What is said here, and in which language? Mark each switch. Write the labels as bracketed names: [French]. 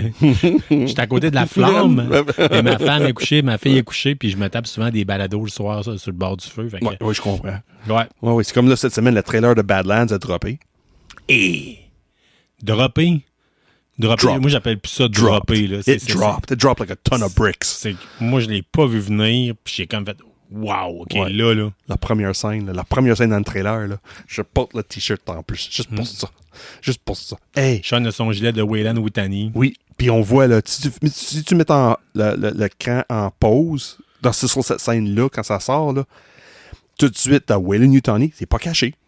[French] Je suis à côté de la flamme. Et ma femme est couchée, ma fille est couchée, puis je me tape souvent des balados le soir sur le bord du feu. Oui, je comprends. Ouais. C'est comme là, cette semaine, le trailer de Badlands a droppé. Et droppé? Moi, j'appelle plus ça dropper. Là. [English] It dropped like a ton of bricks. [French] Moi, je l'ai pas vu venir, puis j'ai comme fait wow, OK, là. La première scène dans le trailer, là, je porte le t-shirt en plus. Juste pour ça. Hey! Sean a son gilet de Wayland Whitney. Oui, puis on voit, là, si tu mets l'écran en pause, sur cette scène-là, quand ça sort, là, tout de suite, t'as Wayland Whitney, c'est pas caché.